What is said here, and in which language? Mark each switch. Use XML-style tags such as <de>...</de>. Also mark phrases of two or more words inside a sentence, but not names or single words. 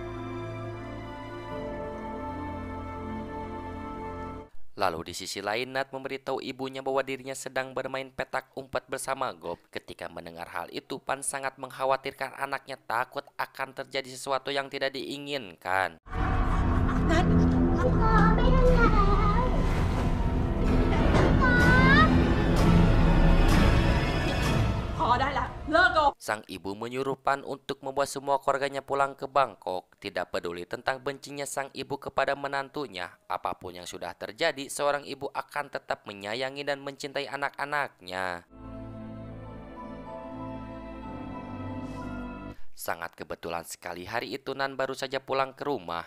<id>Lalu di sisi lain, Nat memberitahu ibunya bahwa dirinya sedang bermain petak umpet bersama Gop. Ketika mendengar hal itu, Pan sangat mengkhawatirkan anaknya, takut akan terjadi sesuatu yang tidak diinginkan.</id> <th>นัด พอได้ละเลิกโก</th> <id>Sang ibu menyuruh Pan untuk membawa semua keluarganya pulang ke Bangkok. Tidak peduli tentang bencinya sang ibu kepada menantunya. Apapun yang sudah terjadi, seorang ibu akan tetap menyayangi dan mencintai anak-anaknya. Sangat kebetulan sekali hari itu Nan baru saja pulang ke rumah.</id>